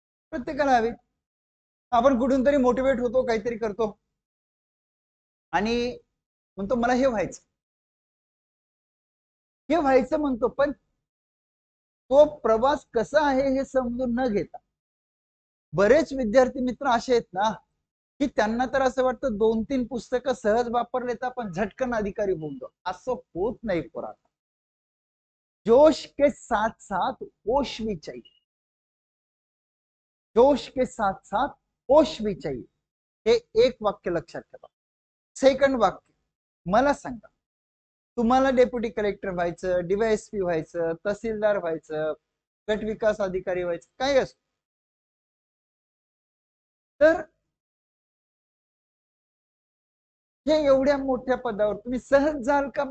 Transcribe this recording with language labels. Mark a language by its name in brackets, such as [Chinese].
[Marathi] प्रत्येकाला हवी. आपण कुठून तरी मोटिवेट होतो, काहीतरी करतो आणि म्हणतो मला हे व्हायचं, हे व्हायचं म्हणतो. पण तो प्रवास कसा आहे हे समजून न घेता बरेच विद्यार्थी मित्र असे आहेत ना की त्यांना तर असं वाटतं 2-3 पुस्तकं सहज वापरले तर आपण झटकन अधिकारी होऊन जाऊ. असं होत नाही पोरांनो. [Hindi] जोश के साथ साथ होश भी चाहिए. जोश के साथ साथ होश भी चाहिए. [Marathi] हे एक वाक्य लक्षात ठेवा. सेकंड वाक्य, मला सांगा, तुम्हाला डेप्युटी कलेक्टर व्हायचं, DYSP व्हायचं, तहसीलदार व्हायचं, गट विकास अधिकारी व्हायचं, काय असो, तर हे एवढ्या मोठ्या पदावर तुम्ही सहज जाल का?